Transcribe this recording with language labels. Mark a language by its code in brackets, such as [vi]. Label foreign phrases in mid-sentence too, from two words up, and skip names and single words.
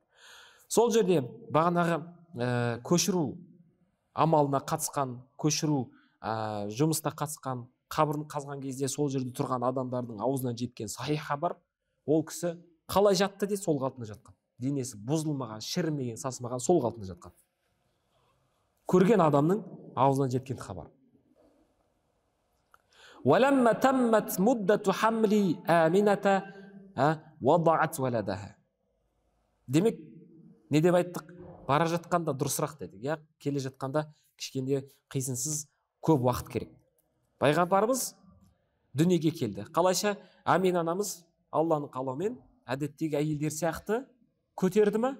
[kk] Сол жерде бағанағы көшіру амалына қатысқан, көшіру жұмысына қатысқан, қабірін қазған кезде сол жерде тұрған адамдардың аузынан жеткен сахих хабар, ол кісі қалай жатты де сол қалпында жатқан. Денесі бұзылмаған, шірімеген, сасымаған, сол қалпында жатқан. Көрген адамның аузынан жеткен хабар. [ar] وَلَمَّا تَمَّتْ مُدَّةُ حَمْلِ آمِنَةَ وَضَعَتْ وَلَدَهَا. [kk] Демек, не деп айттық? Бара жатқанда дұрысырақ дедік. Я, келе жатқанда кішкенде қисынсыз көп уақыт керек. Пайғамбарымыз дүниеге келді. Қалайша Амина анамыз Алланың қалауымен әдеттегі әйелдер сияқты көтерді ме?